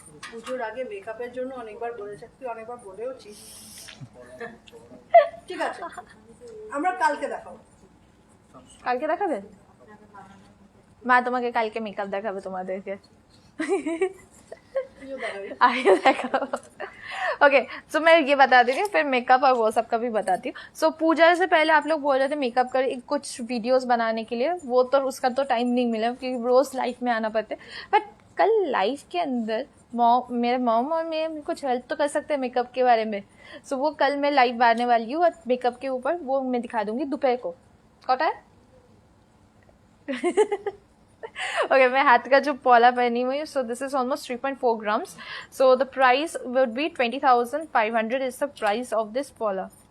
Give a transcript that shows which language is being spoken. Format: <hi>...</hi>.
<bn>পুজোর আগে মেকআপের জন্য অনেকবার বলেছে, তুই অনেকবার বলেওছিস। ঠিক আছে, আমরা কালকে দেখাবো। কালকে দেখাবে মা তোমাকে? কালকে মেকअप দেখাবে তোমাদেরকে। তুইও দেখাবি।</bn> <hi>आगे देखो। ओके, सो मैं ये बता देती हूँ, फिर मेकअप और वो सब का भी बताती हूँ। सो पूजा से पहले आप लोग बोल रहे थे मेकअप कर कुछ वीडियोस बनाने के लिए, वो तो उसका तो टाइम नहीं मिला क्योंकि रोज लाइफ में आना पड़ता है। बट कल लाइफ के अंदर मेरे मॉम और मैं कुछ हेल्प तो कर सकते हैं मेकअप के बारे में। सो वो कल मैं लाइव आने वाली हूँ और मेकअप के ऊपर वो मैं दिखा दूंगी दोपहर को। कौटा है? Okay, मैं हाथ का जो पॉला पहनी हुई,</hi> <en>so this is almost 3.4 grams. So the price would be 20,500 is the price of this পলা।</en>